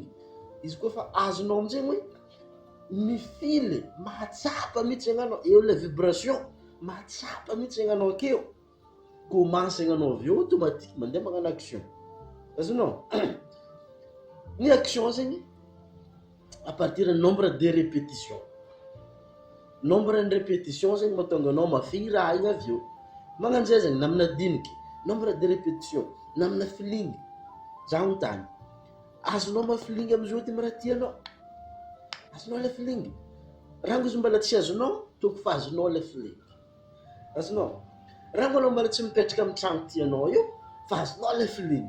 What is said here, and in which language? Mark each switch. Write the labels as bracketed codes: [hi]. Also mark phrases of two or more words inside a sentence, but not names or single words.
[mg] Izy koa fa azonao amin'izay hoe mifily, mahatsapa mihitsy zegny anao, eo le vibration, mahatsapa mihitsy zegny anao akeo. Commence zegny anao aveo automatique mandeha magnano action. Azonao? Ny action zegny [fr] à partir du nombre de répétitions. Nombre de répétitions [mg] zegny mahatonga anao mafy raha igny aveo. Magnano zay zegny na amina diniky, [fr] nombre de répétitions, [mg] na amina feeling. Za montany. Azonao ma-feeling am'izao ty raha tianao. Azonao le feeling. Raha izy mbala tsy azonao, toko fa azonao le feeling. Azonao? Raha anao mbala tsy mipetraka amin'ny trano tianao io, fa azonao le feeling.